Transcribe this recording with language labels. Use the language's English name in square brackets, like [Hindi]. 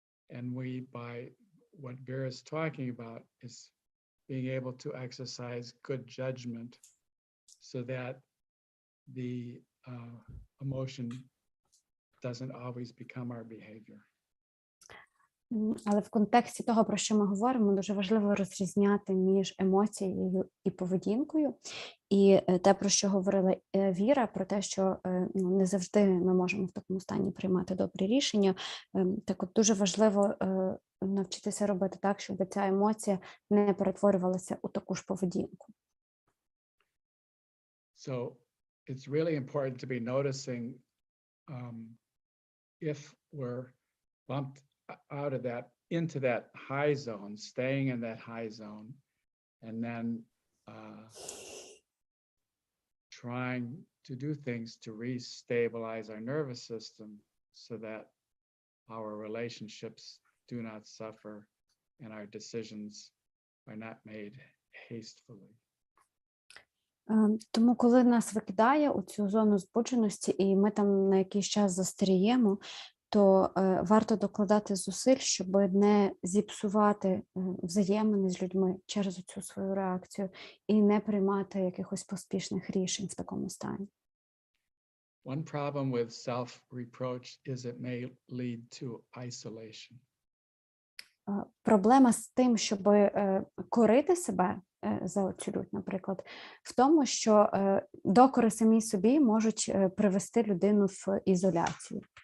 [English] And by what Vera's talking about is being able to exercise good judgment so that the emotion doesn't always become our behavior. [Ukrainian] Але в контексті того, про що ми говоримо, дуже важливо розрізняти між емоцією і поведінкою. І те, про що говорила Віра, про те, що не завжди ми можемо в такому стані приймати добрі рішення. Так от дуже важливо навчитися робити так, щоб ця емоція не перетворювалася у таку ж поведінку. [English] So it's really important to be noticing if we're bumped out of that into that high zone, staying in that high zone, and then trying to do things to restabilize our nervous system so that our relationships do not suffer and our decisions are not made hastily. [Ukrainian] Тому, коли нас викидає у цю зону збудженості, і ми там на якийсь час застаріємо, то варто докладати зусиль, щоб не зіпсувати взаємини з людьми через цю свою реакцію і не приймати якихось поспішних рішень в такому стані. [English] One problem with self-reproach is it may lead to isolation. [Ukrainian] Проблема з тим, щоб корити себе за цю лють, наприклад, в тому, що докори самі собі можуть привести людину в ізоляцію.